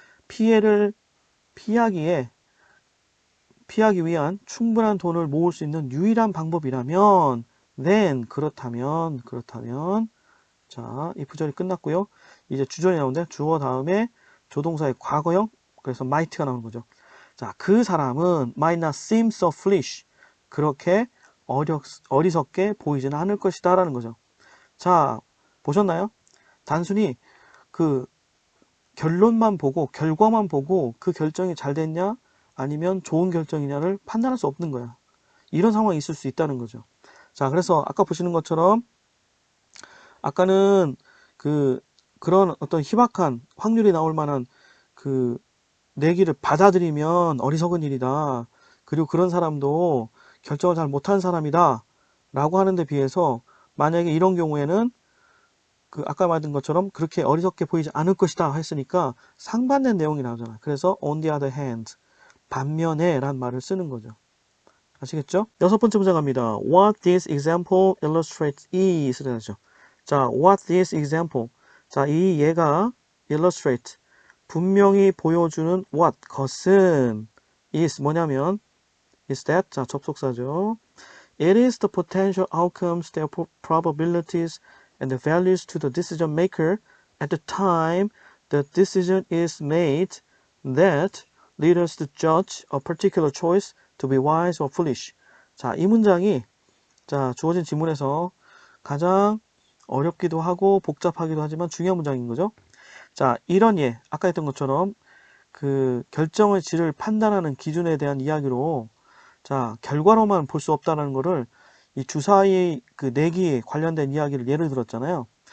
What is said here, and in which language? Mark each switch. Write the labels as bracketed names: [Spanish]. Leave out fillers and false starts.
[Korean] 피해를 피하기 위한 충분한 돈을 모을 수 있는 유일한 방법이라면 then, 그렇다면 자, 이 부절이 끝났고요. 이제 주절이 나오는데 주어 다음에 조동사의 과거형, 그래서 might가 나오는 거죠. 자, 그 사람은 [English] might not seem so foolish. [Korean] 그렇게 어리석게 보이지는 않을 것이다 라는 거죠. 자, 보셨나요? 단순히 그 결론만 보고, 결과만 보고 그 결정이 잘 됐냐 아니면 좋은 결정이냐를 판단할 수 없는 거야. 이런 상황이 있을 수 있다는 거죠. 자, 그래서 아까 보시는 것처럼 아까는 그런 어떤 희박한 확률이 나올 만한 그 내기를 받아들이면 어리석은 일이다. 그리고 그런 사람도 결정을 잘 못한 사람이다. 라고 하는데 비해서 만약에 이런 경우에는 그 아까 말한 것처럼 그렇게 어리석게 보이지 않을 것이다 했으니까 상반된 내용이 나오잖아. 그래서 [English] on the other hand, [Korean] 반면에 란 말을 쓰는 거죠. 아시겠죠? 여섯 번째 문제 갑니다. [English] What this example illustrates is 죠. 자, what this example. [Korean] 자, 이 예가 illustrate, 분명히 보여주는 what, 것은 is 뭐냐면 [English] is that, [Korean] 자, 접속사죠. [English] It is the potential outcomes, their probabilities, and the values to the decision maker at the time the decision is made that lead us to judge a particular choice to be wise or foolish. [Korean] 자, 이 문장이 자, 주어진 지문에서 가장 어렵기도 하고 복잡하기도 하지만 중요한 문장인 거죠. 자, 이런 예, 아까 했던 것처럼 그 결정의 질을 판단하는 기준에 대한 이야기로 자, 결과로만 볼 수 없다는 거를 이 주사위 그 내기에 관련된 이야기를 예를 들었잖아요.